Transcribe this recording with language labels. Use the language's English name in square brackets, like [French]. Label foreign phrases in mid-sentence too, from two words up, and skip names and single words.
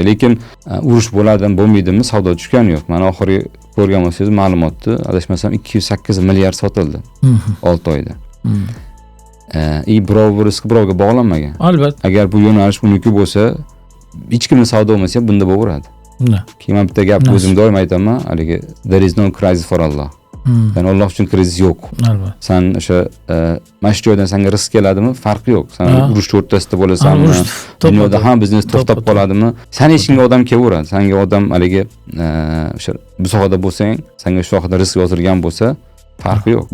[Uzbek] Lekin urush bo'ladimi, bo'lmaydimi, savdo tushgani yo'q. Mana oxirgi ko'rgan bo'lsangiz ma'lumotni, adashmasam 208 milliard sotildi 6 oyda. Birov risk birovga bog'lanmagan. Albatta. Agar bu yo'nalish uniki bo'lsa, hech kimning savdo bo'lmasa ham bunda bo'laveradi. Keyin men bitta gap o'zim doim aytaman, haligi [English] there is no crisis for Allah. [Uzbek] Ya'ni Alloh uchun krizis yo'q. Albatta. Sen o'sha mana shu joydan senga risk keladimi? Farqi yo'q. Sen urush o'rtasida bo'lasanmi? Dunyoda ham biznes to'xtab qoladimi? Sen ishingga odam kelaveradi. Senga odam haligi o'sha bu sohada bo'lsang, senga shu sohada risk yozilgan bo'lsa, farqi yo'q.